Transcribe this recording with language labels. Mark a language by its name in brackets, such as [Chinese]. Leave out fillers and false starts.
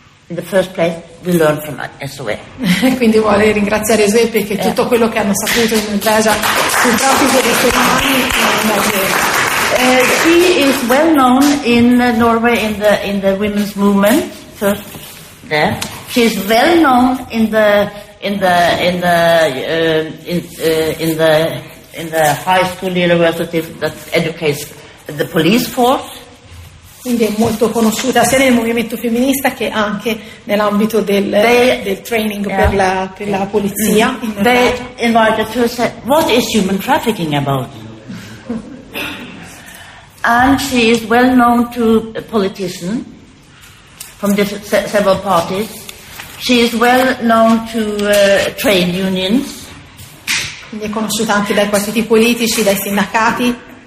[English] In the first place, we learn from SOE. [Italian] Quindi vuole ringraziare SOE perché tutto quello che hanno saputo in Norvegia sul traffico di esseri umani [English] She is well known in Norway in the women's movement. First, there. She is well known in the high school university that educates the police force. [Italian] Quindi è molto conosciuta sia nel movimento femminista che anche nell'ambito del training per la polizia. [English] They invited her to say, what is human trafficking about? And she is well known to politicians from several parties. She is well known to trade unions. [Italian] Quindi è conosciuta anche dai partiti politici, dai sindacati.